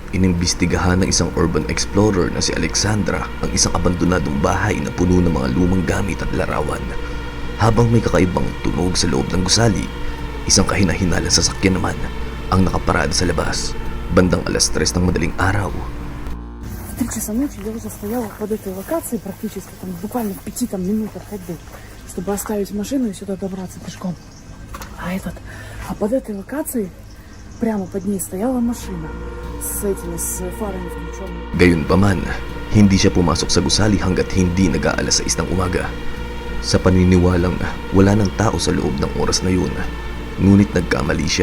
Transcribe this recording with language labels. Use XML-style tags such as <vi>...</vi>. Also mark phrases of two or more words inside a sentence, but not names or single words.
<tl>Inimbestigahan ng isang urban explorer na si Alexandra ang isang abandonadong bahay na puno ng mga lumang gamit at larawan. Habang may kakaibang tunog sa loob ng gusali, isang kahina-hinalang sasakyan naman ang nakaparada sa labas, bandang 3:00 ng madaling araw.</tl> <ru>В 3 часа ночи я уже стояла под этой локацией практически, там буквально в 5 минутах ходьбы, чтобы оставить машину и сюда добраться пешком. А под этой локацией, прямо под ней стояла машина с фарами включенными.</ru> <tl>Gayunpaman, hindi siya pumasok sa gusali hanggat hindi nag-aalas 6 ng umaga. Sa paniniwalang wala ng tao sa loob ng oras na yun, ngunit nagkamali siya.</tl>